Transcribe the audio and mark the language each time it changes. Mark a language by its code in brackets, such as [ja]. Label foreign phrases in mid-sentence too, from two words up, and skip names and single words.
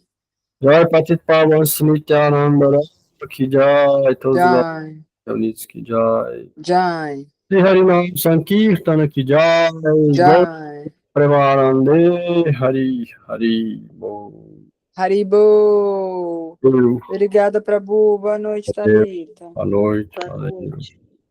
[hi] जय पतित पावन नित्यानंद राम की जय तुलसीदास Jai, की जय Jai, श्री हरिनाम संकीर्तन की जय गौर Jai, प्रेमानंदे हरि हरि बोल Haribo. Guru [pt] Obrigada, Prabhu. Boa noite, Deus, Thalita. boa noite. Boa Valeu. noite.